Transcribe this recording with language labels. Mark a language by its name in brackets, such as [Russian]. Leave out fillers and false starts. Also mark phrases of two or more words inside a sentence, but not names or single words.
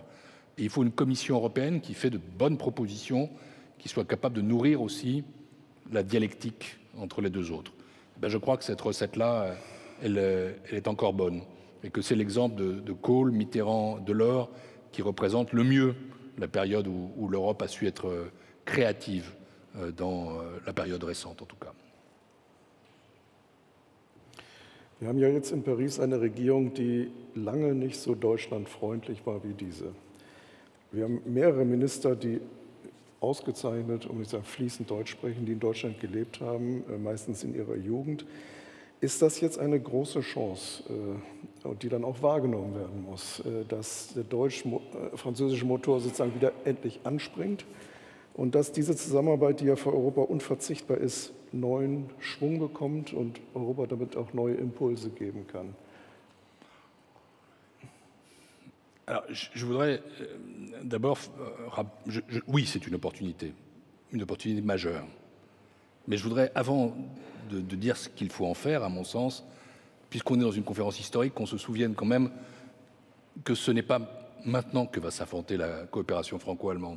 [French] Et il faut une Commission européenne qui fait de bonnes propositions, qui soit capable de nourrir aussi la dialectique entre les 2 autres. Ben, je crois que cette recette-là, elle est encore bonne. Et que c'est l'exemple de Kohl, Mitterrand, Delors qui représente le mieux la période où l'Europe a su être créative dans la période récente en tout cas. [German] Wir haben ja jetzt in Paris eine Regierung, die lange nicht so deutschlandfreundlich war wie diese. Wir haben mehrere Minister, die ausgezeichnet, um nicht zu sagen fließend Deutsch sprechen, die in Deutschland gelebt haben, meistens in ihrer Jugend. Ist das jetzt eine große Chance, und die dann auch wahrgenommen werden muss, dass der deutsch-französische Motor sozusagen wieder endlich anspringt und dass diese Zusammenarbeit, die ja für Europa unverzichtbar ist, neuen Schwung bekommt und Europa damit auch neue Impulse geben kann? [French] Alors, je voudrais d'abord... oui, c'est une opportunité majeure. Mais je voudrais, avant de dire ce qu'il faut en faire, à mon sens, puisqu'on est dans une conférence historique, qu'on se souvienne quand même que ce n'est pas maintenant que va s'affronter la coopération franco-allemande.